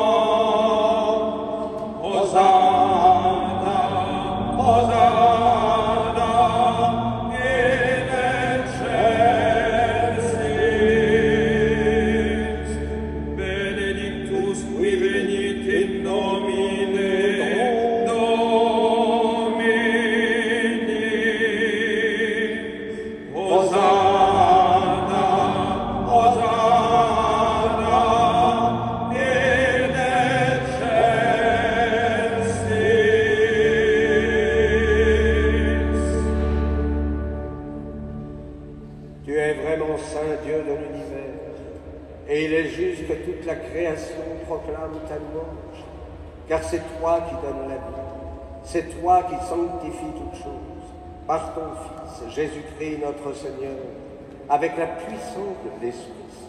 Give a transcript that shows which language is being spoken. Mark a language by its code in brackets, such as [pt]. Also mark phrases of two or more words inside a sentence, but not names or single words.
[la] Hosanna, Hosanna, in excelsis, benedictus qui venit in nomine Domini. Hosanna, Hosanna, in excelsis. [fr] Tu es vraiment saint Dieu de l'univers, et il est juste que toute la création proclame ta louange, car c'est toi qui donnes la vie, c'est toi qui sanctifies toutes choses, par ton Fils, Jésus-Christ notre Seigneur, avec la puissance de l'Esprit Saint.